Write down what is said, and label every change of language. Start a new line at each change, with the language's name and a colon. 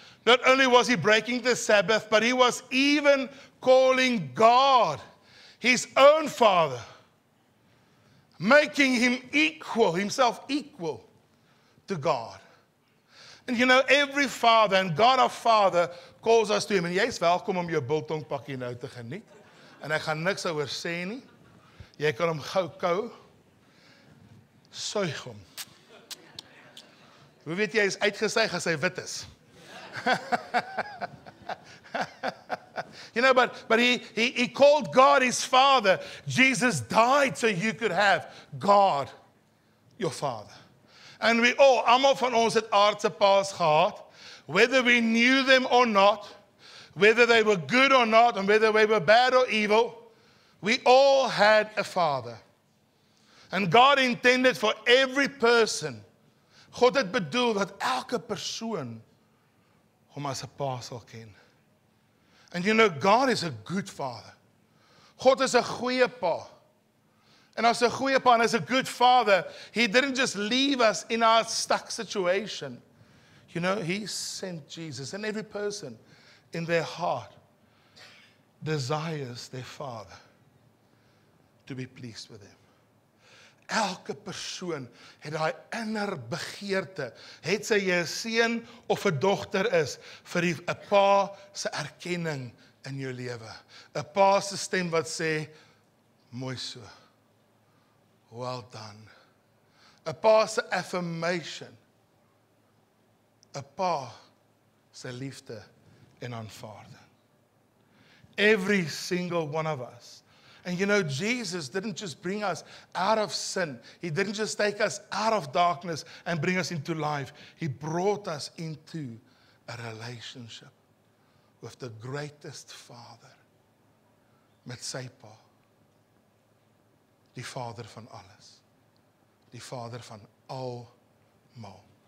English: Not only was he breaking the Sabbath, but he was even calling God his own Father, making himself equal to God. And you know, every father, and God our Father, calls us to him.
Afrikaans: En jy is welkom om jou biltong pakkie nou te geniet. En ek gaan niks oor sê nie. Jy kan hom gou kou. Suig hom. Hoe weet jy hy is uitgesuig as hy wit is?
English: You know, but he called God his Father. Jesus died so you could have God, your Father. And we all,
Afrikaans: almal van ons het aardse paas gehad,
English: whether we knew them or not, whether they were good or not, and whether they were bad or evil, we all had a Father. And God intended for every person,
Afrikaans: God het bedoel dat elke persoon hom as 'n pa sal ken.
English: And you know, God is a good Father.
Afrikaans: God is 'n goeie pa.
English: And as a
Afrikaans: goeie pa
English: and as a good Father, he didn't just leave us in our stuck situation. You know, he sent Jesus, and every person in their heart desires their Father to be pleased with them.
Afrikaans: Elke persoon het daai inner begeerte, het sy 'n seun of 'n dogter is, vir 'n pa se erkenning in jou lewe. 'n Pa se stem wat sê, mooi so.
English: Well done.
Afrikaans: 'n Pa se affirmation. 'n Pa se liefde en aanvaarding.
English: Every single one of us. And you know, Jesus didn't just bring us out of sin. He didn't just take us out of darkness and bring us into life. He brought us into a relationship with the greatest Father,
Afrikaans: met sy pa, die Vader van alles, die Vader van almal.